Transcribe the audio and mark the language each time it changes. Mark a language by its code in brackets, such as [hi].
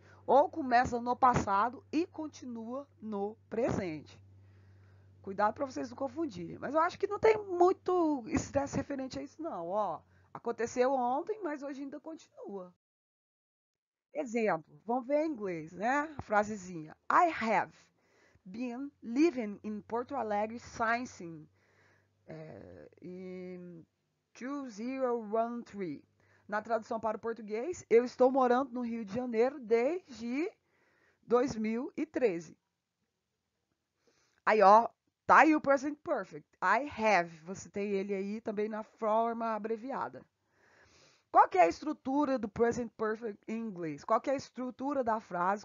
[pt] Ou começa no passado e continua no presente. Cuidado para vocês não confundirem. Mas eu acho que não tem muito estresse referente a isso, não. Ó, aconteceu ontem, mas hoje ainda continua. Exemplo, vamos ver em inglês, né? A frasezinha. [en] I have been living in Porto Alegre since in 2013. [pt] Na tradução para o português, eu estou morando no Rio de Janeiro desde 2013. Aí, ó, tá aí o present perfect. [en] I have. [pt] Você tem ele aí também na forma abreviada. Qual que é a estrutura do present perfect em inglês? Qual que é a estrutura da frase?